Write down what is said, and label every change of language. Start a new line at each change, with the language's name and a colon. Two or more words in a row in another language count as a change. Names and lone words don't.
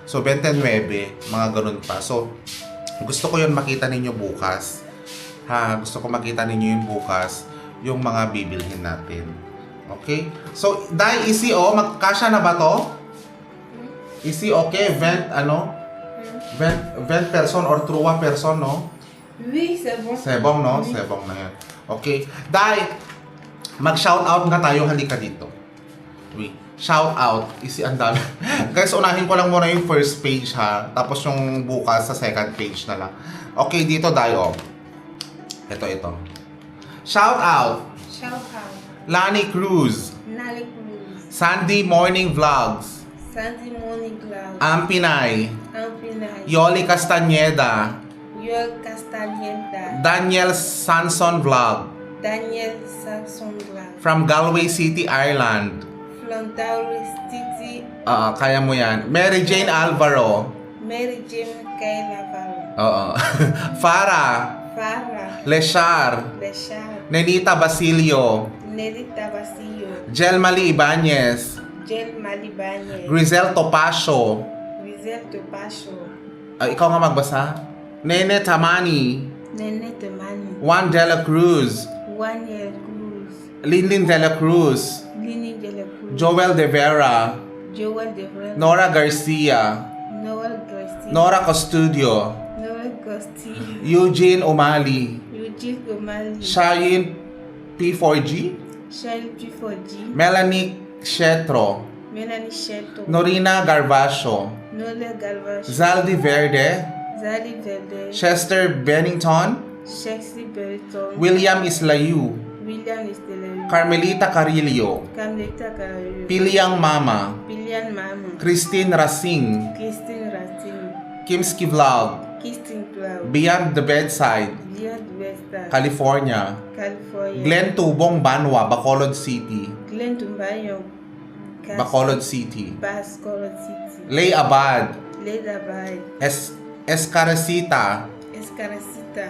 Filipino: So 29, mga ganun pa. So gusto ko yun makita ninyo bukas. Gusto ko makita ninyo yun bukas, yung mga bibilhin natin. Okay? So, Day, Isi, magkasya na ba to? Isi, okay? Vent person or truwa person, no?
French: Oui, c'est bon.
Filipino: Sebong, no? Sebong na yan. Okay. Day, mag-shoutout nga tayo. Halika dito. Oui.
English: shout out.
Filipino: Ang dami. Guys, unahin ko lang muna yung
English: first page
Filipino: ha. Tapos yung bukas sa
English: second page
Filipino: na lang. Okay, dito tayo. Ito.
English: Shout out. Shout out.
Filipino: Lani Cruz. Nali Cruz. Sandy Morning Vlogs. Sunday Morning Cloud. Ampinay. Ampinay. Yoli Castañeda. Yol Castañeda. Daniel Sanson Vlog. Daniel Samson Vlog. From Galway City, Ireland. From Dowry City. Kaya mo yan. Mary Jane Alvaro. Mary Jane Kayla Valo. Farah. Farah. Leshar. Leshar. Nenita Basilio. Nerita Basilio. Jelmali Ibanez. Jel Malibanye. Grizel Topacio. Rizel Topasio. Ikaw nga magbasa. Nene Tamani. Nene Temani. Juan de la Cruz. One Year Cruz. Linlin de la Cruz. Lini de la Cruz. Joel de Vera. Joel de Vrel. Nora Garcia. Noel Garcia. Nora Custodio. Noel Costi. Eugene Umali. Eugene Gomali. Shayin P4G. Shell P4G. Melanie Shetro. Melanie Sheto. Norina Garvasio. Nola Galvash. Zaldi Verde. Zali Verde. Chester Bennington. Shexy Berton. William Islayu. William Estelario. Carmelita Carillo. Camleta Carrillo. Piliang Mama. Pilian Mama. Christine Racing. Christine Ratin. Kimski Vlog. Christine Cloud. Beyond the Bedside. Leon Westa. California. California. Glenn Tubong Banwa, Bacolod City. Glenn Tumbayo. Bacolod City. Bacolod City. Lay Abad. Leda Bay. Escarecita. Escaracita.